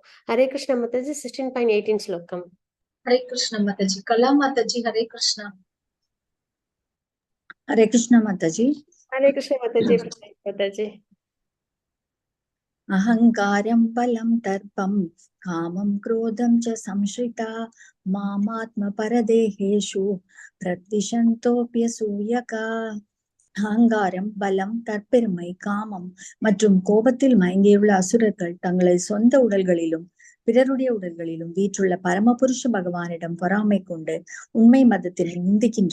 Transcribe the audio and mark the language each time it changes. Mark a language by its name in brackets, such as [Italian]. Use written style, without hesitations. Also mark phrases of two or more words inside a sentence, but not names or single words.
[Tamil] ஹரே கிருஷ்ண மாதாஜி. 16.18 ஸ்லோகம். ஹரே கிருஷ்ண மாதாஜி. கலா மாதாஜி. ஹரே கிருஷ்ணா. ஹரே கிருஷ்ண மாதாஜி. ஹரே கிருஷ்ண மாதாஜி. மாதாஜி. [Sanskrit] अहंकारं बलं दर्पं कामं क्रोधं च संश्रिता मामात्म परदेहेषु प्रद्विषन्तोऽभ्यसूयकाः. [Tamil] அகங்காரம், பலம், தற்பெருமை, காமம் மற்றும் கோபத்தில் மயங்கியுள்ள அசுரர்கள் தங்களை சொந்த உடல்களிலும் பிறருடைய உடல்களிலும் வீற்றுள்ள பரமபுருஷ பகவானிடம் பொறாமை கொண்டு உண்மை மதத்தினை நிந்திக்கின்றனர்.